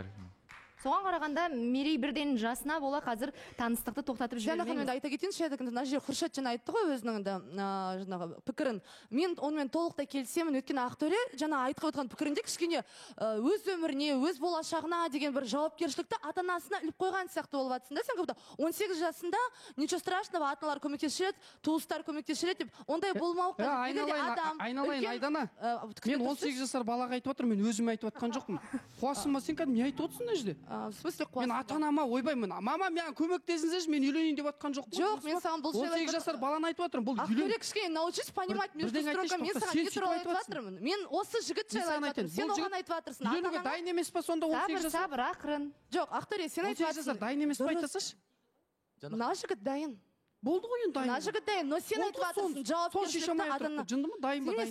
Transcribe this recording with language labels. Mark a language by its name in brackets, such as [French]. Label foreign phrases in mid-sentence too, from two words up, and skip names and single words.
[Kazakh] Соған қарағанда Мерей бірден жасына бола қазір таныстықты тоқтатып жібермеңіз. Жаңа ханым айта кетейінші, мына жерде Құршат жаңа айтты ғой өзінің жаңағы пікірін. Мен онымен толықтай келісемін, өйткені Ақтөре жаңа айтып отқан пікірінде кішкене өз өміріне, өз болашағына деген бір жауапкершілікті ата-анасына іліп қойған сияқты болып жатсың да. Сен көбді 18 жасында [Russian] ничего страшного, [Kazakh] ата-аналар көмектеседі, туыстар көмектеседі деп, ондай болмау керек. Айналайын, Айдана. Мен 18 жасар балаға айтып отырмын, мен өзім айтып отқан жоқпын. Қуасың ба сен, кәдімгі не айтып отырсың мына жерде? [Russian] В смысле [Kazakh] қуасың? Мен ата-анама ойбаймын. Мама, мен көмектесіңізші, мен үйленейін деп отқан жоқпын. Жоқ, мен саған бұл 18 жасар баланы айтып отырмын. Бұл [Russian] Ақтөре кішкене научись понимать между строками. [Kazakh] Мен саған не туралы айтып жатырмын? Мен осы жігіт жайлы айтып жатырмын. Сен оған айтып жатырсың. Үйленуге дайын емес па сонда 18 жасар? Сабыр, ақырын. Жоқ, Ақтөре, сен айтып жатырсың. 18 жасар дайын емес па айтасыш? Мына жігіт дайын. Болды ғой енді дайын. Мына жігіт дайын, но сен айтып жатырсың. Жауапкершілікті ата-ана. Жынды ма, дайын ба, дайын?